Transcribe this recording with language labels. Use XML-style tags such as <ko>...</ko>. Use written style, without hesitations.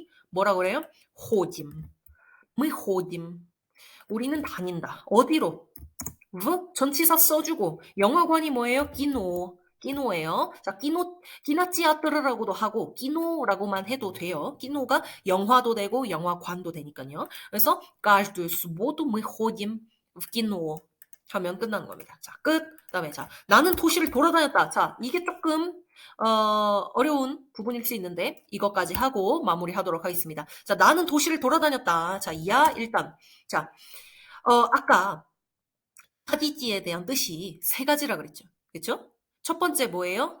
<ko>뭐라고 그래요? 호짐. 호짐. 우리는 다닌다. 어디로? 전치사 써주고 영화관이 뭐예요? 끼노예요. 자, 끼나찌아뜨르라고도 하고 끼노라고만 해도 돼요. 끼노가 영화도 되고 영화관도 되니까요.</ko> <ru>그래서 каждую субботу мы ходим в кино</ru> <ko>하면 끝나는 겁니다. 자, 끝. 그다음에 자, 나는 도시를 돌아다녔다. 자, 이게 조금 어려운 부분일 수 있는데 이것까지 하고 마무리하도록 하겠습니다. 자, 나는 도시를 돌아다녔다. 자, 일단 자, 아까 하디지에 대한 뜻이 세 가지라 그랬죠. 그렇죠? 첫 번째 뭐예요?</ko>